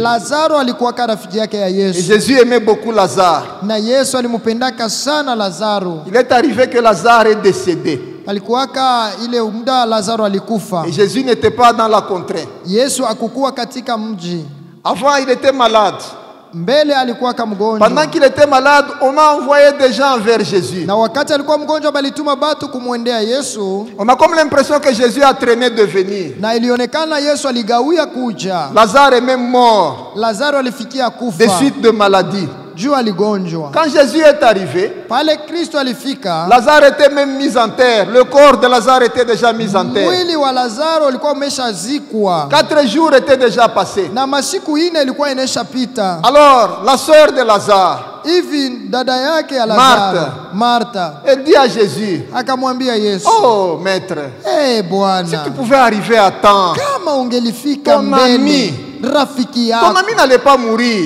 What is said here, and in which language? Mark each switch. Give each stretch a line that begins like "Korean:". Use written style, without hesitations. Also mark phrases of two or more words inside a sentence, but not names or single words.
French: Et Jésus aimait beaucoup Lazare. Il est arrivé que Lazare est décédé. Et Jésus n'était pas dans la contrée. Avant, il était malade.
Swahili: mbele alikuwa mgonjwa.
French: Pendant qu'il était malade, on a envoyé des gens vers Jésus.
Swahili: Na wakati alikuwa mgonjwa balituma batu kumwendea Yesu.
French: On a comme l'impression que Jésus a traîné de venir.
Swahili: Na ilionekana Yesu aligawia kuja.
French: Lazare est même mort.
Swahili: Lazaro alifikia kufa.
French: Des suites de maladie. Quand Jésus est arrivé, Lazare était même mis en terre. Le corps de Lazare était déjà mis en terre. 4 jours étaient déjà passés. Alors, la sœur de Lazare, Marthe, elle dit à Jésus, oh maître, si tu pouvais arriver à temps, ton ami n'allait pas mourir.